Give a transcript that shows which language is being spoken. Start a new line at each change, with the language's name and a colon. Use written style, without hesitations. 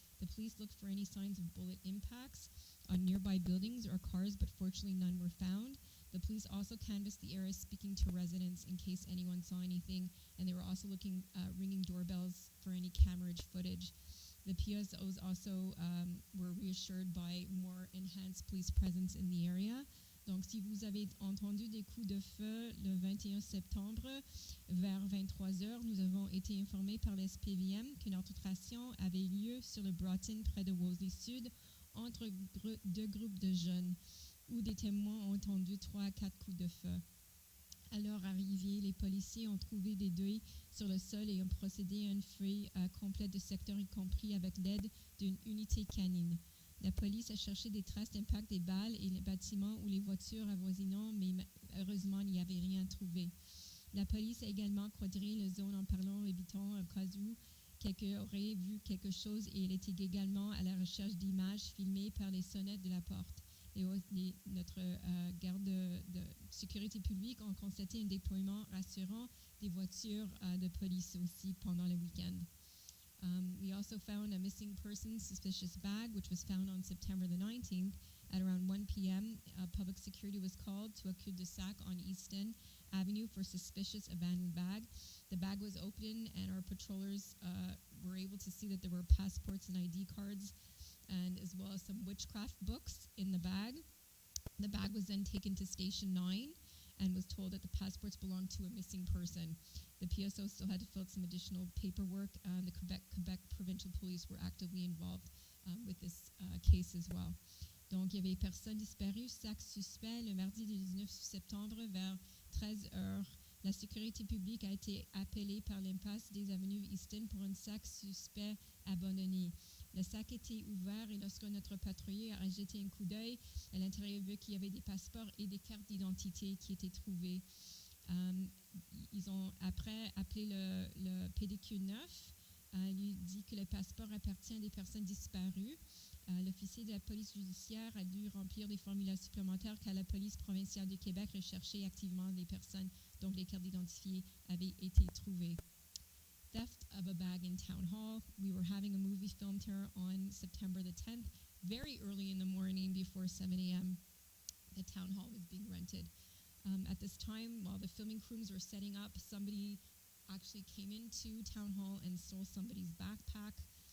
English: The police looked for any signs of bullet impacts on nearby buildings or cars, but fortunately none were found. The police also canvassed the area, speaking to residents in case anyone saw anything, and they were also ringing doorbells for any camerage footage. The PSOs also were reassured by more enhanced police presence in the area.
French: Donc, si vous avez entendu des coups de feu le 21 septembre vers 23h, nous avons été informés par l'SPVM qu'une altercation avait lieu sur le Broughton près de Wolseley Sud entre deux groupes de jeunes, où des témoins ont entendu 3 à 4 coups de feu. À leur arrivée, les policiers ont trouvé des deuils sur le sol et ont procédé à une fouille complète du secteur, y compris avec l'aide d'une unité canine. La police a cherché des traces d'impact des balles et les bâtiments ou les voitures avoisinants, mais heureusement, il n'y avait rien trouvé. La police a également quadrillé la zone en parlant aux habitants au cas où quelqu'un aurait vu quelque chose, et il était également à la recherche d'images filmées par les sonnettes de la porte. Notre garde de sécurité publique ont constaté un déploiement rassurant des voitures de police aussi pendant le week-end.
English: We also found a missing person suspicious bag, which was found on September the 19th at around 1 p.m. Public security was called to a cul-de-sac on Easton Avenue for suspicious abandoned bag. The bag was open, and our patrollers were able to see that there were passports and ID cards, and as well as some witchcraft books in the bag. The bag was then taken to Station 9 and was told that the passports belonged to a missing person. The PSO still had to fill out some additional paperwork, and the Quebec Provincial Police were actively involved with this case as well.
French: Donc, il y avait personne disparue, sac suspect, le mardi 19 septembre vers 13h. La sécurité publique a été appelée par l'impasse des avenues Easton pour un sac suspect abandonné. Le sac était ouvert, et lorsque notre patrouilleur a jeté un coup d'œil, à l'intérieur, vu qu'il y avait des passeports et des cartes d'identité qui étaient trouvées. Ils ont après appelé le PDQ 9, lui dit que le passeport appartient à des personnes disparues. L'officier de la police judiciaire a dû remplir des formulaires supplémentaires car la police provinciale du Québec recherchait activement les personnes dont les cartes d'identité avaient été trouvées.
English: Theft of a bag in Town Hall. We were having a movie filmed here on September the 10th, very early in the morning before 7 a.m. The town hall was being rented. At this time, while the filming crews were setting up, somebody actually came into Town Hall and stole somebody's backpack.